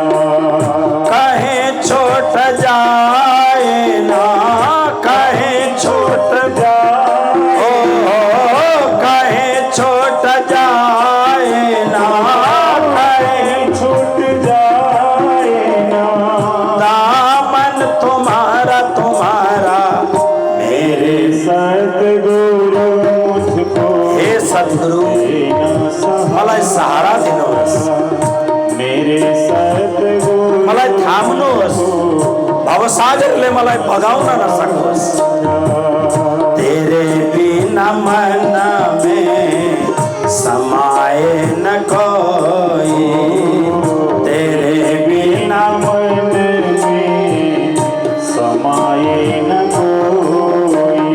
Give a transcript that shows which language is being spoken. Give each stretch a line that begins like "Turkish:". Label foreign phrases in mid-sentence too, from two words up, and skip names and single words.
Hindi: कहीं छोट जाए ना, कहीं छोट जाए, कहीं छोट जाए ना, कहीं छूट जाए ना, दामन तुम्हारा तुम्हारा मेरे सतगुरु मुझको हे सद्गुरु देना सहारा,
Nepali: मलाई सहारा दिनुहोस्,
Hindi: मेरे सतगुरु
Nepali: मलाई थाम्नुहोस्, भवसागरले मलाई भगाउन नसकोस्।
Hindi: तेरे बिना मन में समाए न कोई, तेरे बिना मन में समाये न कोई,